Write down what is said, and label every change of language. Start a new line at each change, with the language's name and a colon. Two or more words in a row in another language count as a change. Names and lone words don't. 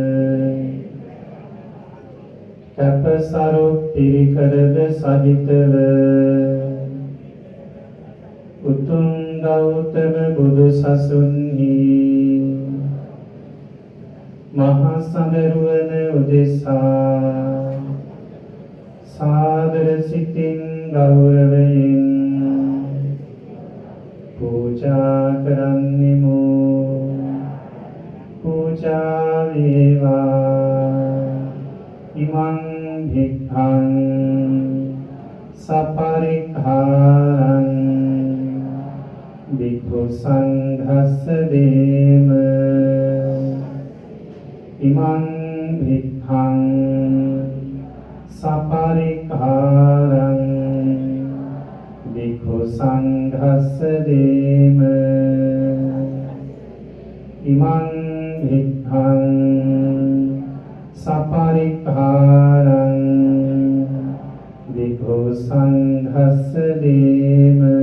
Sinhala: කැපසරු පිරිකරද සහිතව උතුම් ගෞතම බුදු සසුන්හි මහා සංඝරුවන උදෙසා සාදර සිතින් ගෞරවයෙන් පූජා කරන්නෙමු. පූජා වේවා
Pali: ඉමං භික්ඛං සපරික්ඛාරං භික්ඛු සංඝස්ස දේම ඉමං භික්ඛං සපරික්ඛාරං භික්ඛු සංඝස්ස දේම ඉමං භික්ඛං සපරික්ඛාරං භික්ඛු සංඝස්ස දේම.